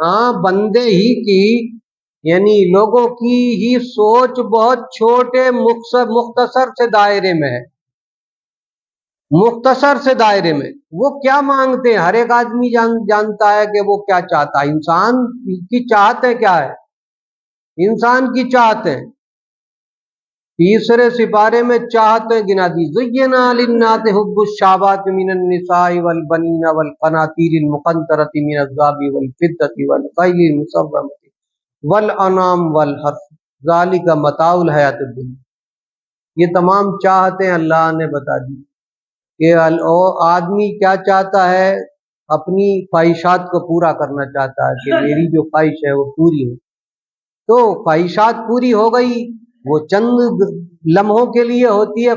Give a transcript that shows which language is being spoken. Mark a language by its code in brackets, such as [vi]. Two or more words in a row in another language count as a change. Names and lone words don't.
[ur] ہاں، بندے ہی کی، یعنی لوگوں کی ہی سوچ بہت چھوٹے مختصر سے دائرے میں ہے، مختصر سے دائرے میں۔ وہ کیا مانگتے ہیں ہر ایک آدمی جانتا ہے کہ وہ کیا چاہتا ہے، انسان کی چاہت ہے کیا ہے انسان کی چاہتیں، تیسرے سپارے میں چاہتیں گنا دی, [ar] زين للناس حب الشهوات من النساء والبنين والقناطير المقنطرة من الذهب والفضة والخيل المسومة والأنعام والحرث ذلك متاع الحياة الدنيا. [ur] یہ تمام چاہتیں اللہ نے بتا دی کہ آدمی کیا چاہتا ہے، اپنی خواہشات کو پورا کرنا چاہتا ہے کہ میری جو خواہش ہے وہ پوری ہو. تو خواہشات پوری ہو گئی، وہ چند لمحوں کے لیے ہوتی ہے.